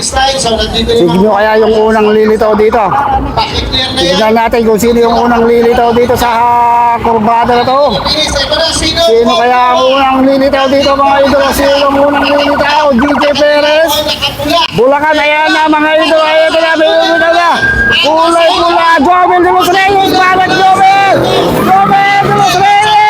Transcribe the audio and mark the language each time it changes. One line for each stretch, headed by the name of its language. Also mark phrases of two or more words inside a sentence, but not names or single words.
Filipino: Signo kaya yung unang lilitaw dito. Tignan natin kung sino yung unang lilitaw dito sa kurbada na to. Sino kaya ang unang lilitaw dito mga idolo? Sino yung unang lilitaw? DJ Perez. Bulacan, ayan na mga idolo. Ayan na, bibigyan na. Kulay pula. Jomel de los Reyes. Babad Jomel. Jomel de los Reyes.